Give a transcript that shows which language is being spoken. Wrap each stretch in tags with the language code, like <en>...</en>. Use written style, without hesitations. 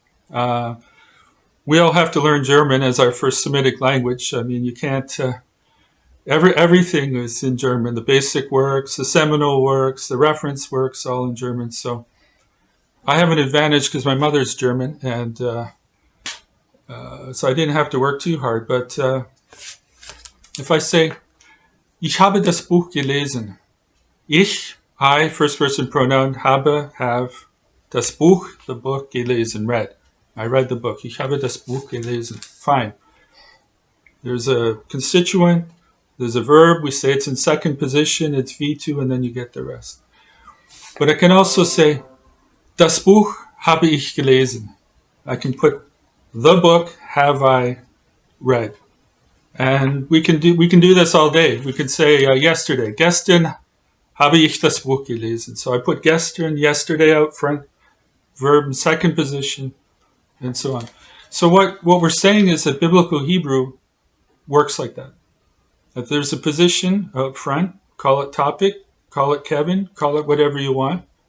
<en>We all have to learn German as our first Semitic language. I mean, you can't. Everything is in German. The basic works, the seminal works, the reference works, all in German. So I have an advantage because my mother's German, and so I didn't have to work too hard. But if I say,</en> <de>ich habe das Buch gelesen.</de> <en>I, first person pronoun, have,</en> <de>das Buch,</de> <en>the book, gelesen, read. I read the book.</en> <de>Ich habe das Buch gelesen.</de> <en>Fine. There's a constituent. There's a verb. We say it's in second position. It's V2, and then you get the rest. But I can also say,</en> <de>das Buch habe ich gelesen.</de> <en>I can put the book have I read. And we can do this all day. We could say yesterday.</en> <de>Gestern habe ich das Buch gelesen.</de> <en>So I put gestern, yesterday out front, verb in second position, and so on. So what we're saying is that biblical Hebrew works like that. If there's a position out front, call it topic, call it Kevin, call it whatever you want.</en>